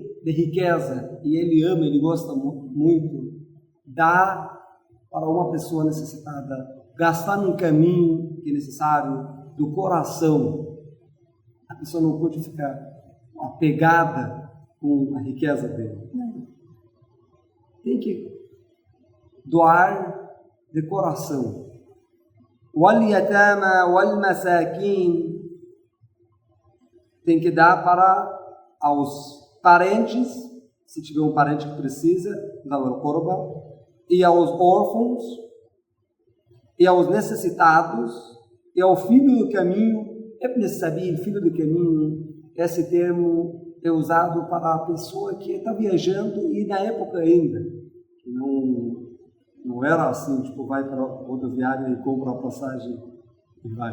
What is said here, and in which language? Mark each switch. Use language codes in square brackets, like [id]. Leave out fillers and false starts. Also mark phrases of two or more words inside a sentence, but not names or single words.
[pt] de riqueza e ele ama, ele gosta muito, dá para uma pessoa necessitada, gastar num caminho que é necessário do coração, a pessoa não pode ficar apegada com a riqueza dele. Não. Tem que doar de coração. [ar] وَالْيَتَامَى وَالْمَسَاكِينَ, [pt] tem que dar para aos parentes, se tiver um parente que precisa, dá o corba, e aos órfãos, e aos necessitados, e ao filho do caminho. [ar] ابن سبيل, [pt] filho do caminho, esse termo é usado para a pessoa que está viajando, e na época ainda, que não era assim, tipo, vai para a rodoviária e compra a passagem e vai.